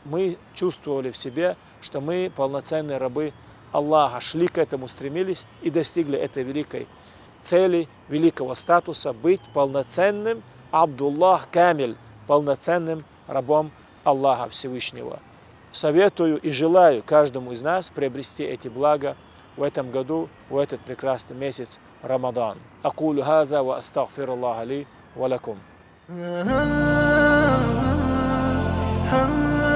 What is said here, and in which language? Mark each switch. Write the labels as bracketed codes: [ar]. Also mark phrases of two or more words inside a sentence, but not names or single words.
[ru] Мы чувствовали в себе, что мы полноценные рабы Аллаха, шли к этому, стремились и достигли этой великой цели, великого статуса, быть полноценным [ar] عبد الله كامل, [ru] полноценным рабом Аллаха Всевышнего. Советую и желаю каждому из нас приобрести эти блага в этом году, в этот прекрасный месяц Рамадан. [ar] أقول هذا وأستغفر الله لي ولكم.